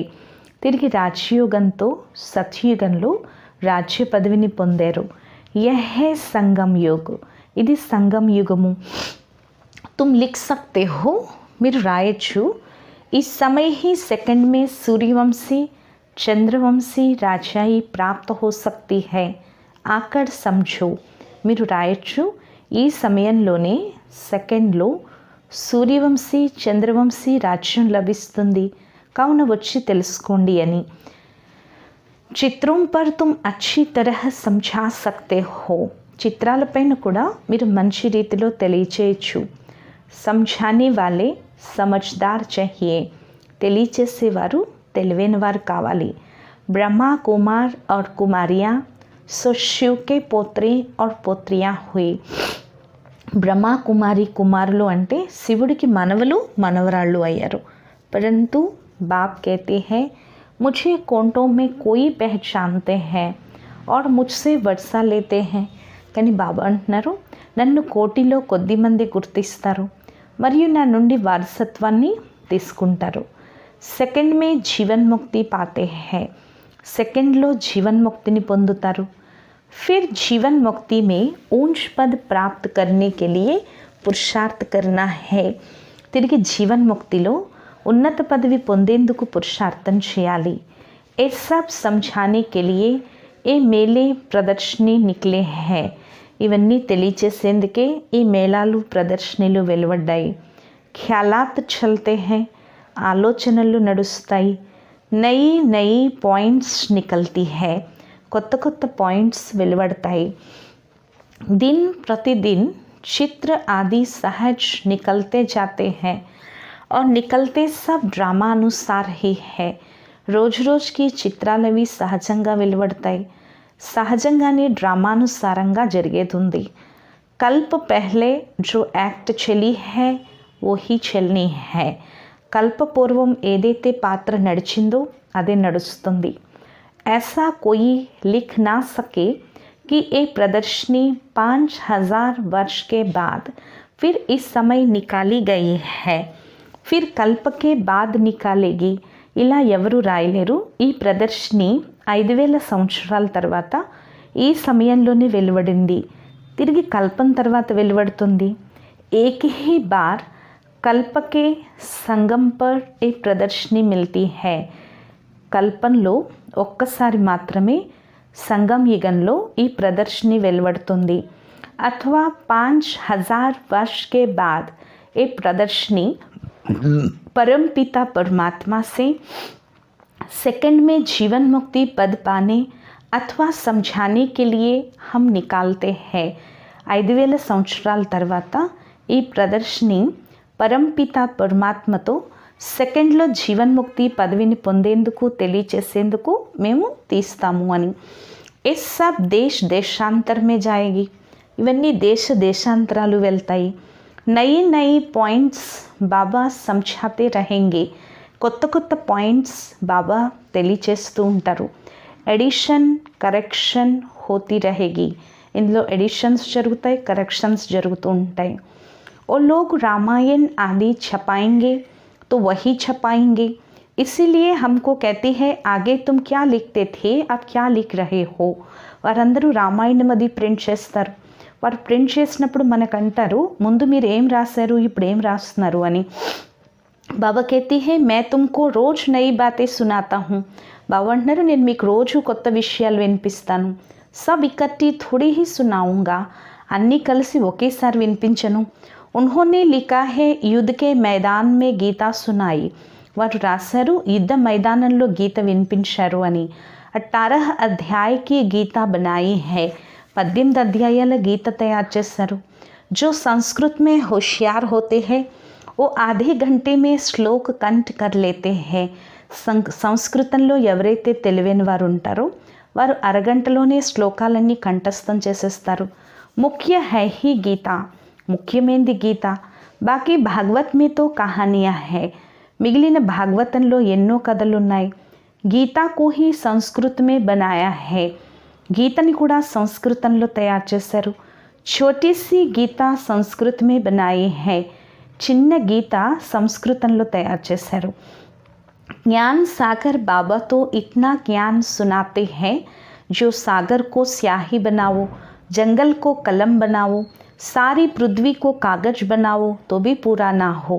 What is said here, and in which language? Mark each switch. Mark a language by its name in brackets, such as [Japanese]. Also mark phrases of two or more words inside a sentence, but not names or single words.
[Telugu] తిరిగి రాజయోగంతో సత్యుగంలో రాజ్య పదవిని పొందారు. [Hindi] यह है संगम योग. [Telugu] ఇది సంగం యుగము. [Hindi] तुम लिख सकते हो. [Telugu] మీరు రాయొచ్చు. [Hindi] इस समय ही सेकंड में सूर्यवंशी चंद्रवंशी राजाई प्राप्त हो सकती है. आकर समझो. [Telugu] మీరు రాయొచ్చు. ఈ సమయంలోనే సెకండ్లో సూర్యవంశీ చంద్రవంశీ రాజ్యం లభిస్తుంది. కావున వచ్చి తెలుసుకోండి అని. [Hindi] चित्रों पर तुम अच्छी तरह సమझा सकते हो. [Telugu] చిత్రాలపైన కూడా మీరు మంచి రీతిలో తెలియచేయచ్చు. [Hindi] సమझाने वाले समझदार चाहिए. [Telugu] తెలియచేసేవారు తెలివైన వారు కావాలి. [Hindi] బ్రహ్మా కుమార్ और कुमारियाँ सो शिव के पोत्रे और पोत्रियाँ हुई. [Telugu] బ్రహ్మా కుమారి కుమారులు అంటే శివుడికి మనవలు మనవరాళ్ళు అయ్యారు. [Hindi] परंतु बाप कहते हैं मुझे कोंटों में कोई पहचानते हैं और मुझसे वर्षा लेते हैं. [Telugu] కానీ బాబా అంటున్నారు నన్ను కోటిలో కొద్ది మంది గుర్తిస్తారు మరియు నా నుండి వారసత్వాన్ని తీసుకుంటారు. [Hindi] सेकंड में जीवन मुक्ति पाते हैं. [Telugu] సెకండ్లో జీవన్ ముక్తిని పొందుతారు. [Hindi] फिर जीवन मुक्ति में ऊंच पद प्राप्त करने के लिए पुरुषार्थ करना है. [Telugu] తిరిగి జీవన్ ముక్తిలో ఉన్నత పదవి పొందేందుకు పురుషార్థం చేయాలి. [Hindi] ये सब समझाने के लिए ये मेले प्रदर्शनी निकले हैं. [Telugu] ఇవన్నీ తెలియచేసేందుకే ఈ మేళాలు ప్రదర్శనలు వెలువడ్డాయి. [Hindi] ख्यालात चलते हैं. [Telugu] ఆలోచనలు నడుస్తాయి. [Hindi] नई नई पॉइंट्स निकलती हैं. [Telugu] కొత్త కొత్త పాయింట్స్ వెలువడతాయి. [Hindi] दिन प्रतिदिन चित्र आदि सहज निकलते जाते हैं और निकलते सब ड्रामा अनुसार ही है. [Telugu] రోజు రోజుకి చిత్రాలవి సహజంగా వెలువడతాయి. సహజంగానే డ్రామానుసారంగా జరిగేది ఉంది. [Hindi] कल्प पहले जो एक्ट चली है वो ही चलनी है. [Telugu] కల్పపూర్వం ఏదైతే పాత్ర నడిచిందో అదే నడుస్తుంది. [Hindi] ऐसा कोई लिख ना सके कि ये प्रदर्शनी 5000 वर्ष के बाद फिर इस समय निकाली गई है, फिर कल्प के बाद निकालेगी. [Telugu] ఇలా ఎవరు రాయలేరు. ఈ ప్రదర్శని 5000 సంవత్సరాల తర్వాత ఈ సమయంలోనే వెలువడింది, తిరిగి కల్పం తర్వాత వెలువడుతుంది. [Hindi] एक ही बार कल्प के संगम पर एक प्रदर्शनी मिलती है. [Telugu] కల్పంలో ఒక్కసారి మాత్రమే సంగం యుగంలో ఈ ప్రదర్శని వెలువడుతుంది. [Hindi] అథవా 5000 वर्ष के बाद ये प्रदर्शनी परमपिता परमात्मा से सेकंड में जीवन मुक्ति पद पाने अथवा समझाने के लिए हम निकालते हैं. [Telugu] 5000 సంవత్సరాల తర్వాత ఈ ప్రదర్శని పరంపిత పరమాత్మతో సెకండ్లో జీవన్ముక్తి పదవిని పొందేందుకు తెలియచేసేందుకు మేము తీస్తాము అని. [Hindi] ये सब देशांतर में जाएगी. [Telugu] ఇవన్నీ దేశాంతరాలు వెళ్తాయి. [Hindi] नई नई पॉइंट्स बाबा समझाते रहेंगे. [Telugu] కొత్త పాయింట్స్ బాబా తెలియచేస్తూ ఉంటారు. [English] edition correction [Hindi] होती रहेगी. [Telugu] ఇందులో ఎడిషన్స్ జరుగుతాయి, కరెక్షన్స్ జరుగుతూ ఉంటాయి. [Hindi] वो लोग रामायण आदि छपाएंगे तो वही छपाएंगे, इसीलिए हमको कहते हैं आगे तुम क्या लिखते थे अब क्या लिख रहे हो. [Telugu] వారందరూ రామాయణం అది ప్రింట్ చేస్తారు. వారు ప్రింట్ చేసినప్పుడు మనకంటారు ముందు మీరు ఏం రాశారు ఇప్పుడు ఏం రాస్తున్నారు అని. [Hindi] బాబా कहती है मैं तुमको रोज नई बातें सुनाता हूँ. [Telugu] బాబా అంటున్నారు నేను మీకు రోజు కొత్త విషయాలు వినిపిస్తాను. [Hindi] सब इकट्ठी थोड़ी ही सुनाऊंगा, [Telugu] అన్నీ కలిసి ఒకేసారి వినిపించను. [Hindi] उन्होंने लिखा है युद्ध के मैदान में गीता सुनाई. [Telugu] వారు రాశారు యుద్ధ మైదానంలో గీత వినిపించారు అని. [Hindi] 18 अध्याय की गीता बनाई है. [Telugu] 18 అధ్యాయాల గీత తయారు చేశారు. [Hindi] जो संस्कृत में होशियार होते हैं वो आधे घंटे में श्लोक कंठ कर लेते हैं. [Telugu] సంస్కృతంలో ఎవరైతే తెలివైన వారు ఉంటారో వారు అరగంటలోనే శ్లోకాలన్నీ కంఠస్థం చేసేస్తారు. [Hindi] मुख्य है ही गीता, [Telugu] ముఖ్యమైనది గీత. [Hindi] बाकी भागवत में तो कहानियाँ हैं. [Telugu] మిగిలిన భాగవతంలో ఎన్నో కథలున్నాయి. [Hindi] गीता को ही संस्कृत में बनाया है. [Telugu] గీతని కూడా సంస్కృతంలో తయారు చేశారు. [Hindi] छोटी सी गीता संस्कृत में बनाई है. [Telugu] చిన్న గీత సంస్కృతంలో తయారు చేశారు. [Hindi] ज्ञान सागर बाबा तो इतना ज्ञान सुनाते हैं जो सागर को स्याही बनाओ, जंगल को कलम बनाओ, सारी पृथ्वी को कागज बनाओ तो भी पूरा ना हो.